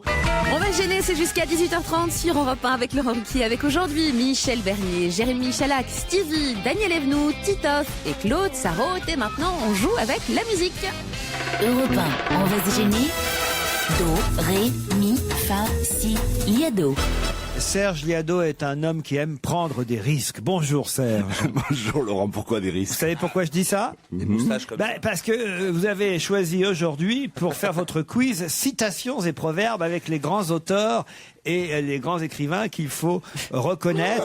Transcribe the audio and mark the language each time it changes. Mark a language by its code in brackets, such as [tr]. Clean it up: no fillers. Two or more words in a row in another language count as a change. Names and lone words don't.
[fr] On va gêner, c'est jusqu'à 18h30 sur Europe 1 avec Laurent Ruquier, avec aujourd'hui Michel Bernier, Jérémy Michalak, Stevie, Daniel Evenou, Titoff et Claude Sarraute. Et maintenant, on joue avec la musique. Europe 1, on va se gêner. Do, ré, mi, fa, si, liado. Serge Liado est un homme qui aime prendre des risques. Bonjour Serge. Bonjour Laurent, pourquoi des risques? Vous savez pourquoi je dis ça? Des moustaches comme ça. Parce que vous avez choisi aujourd'hui pour faire votre quiz citations et proverbes avec les grands auteurs et les grands écrivains qu'il faut reconnaître.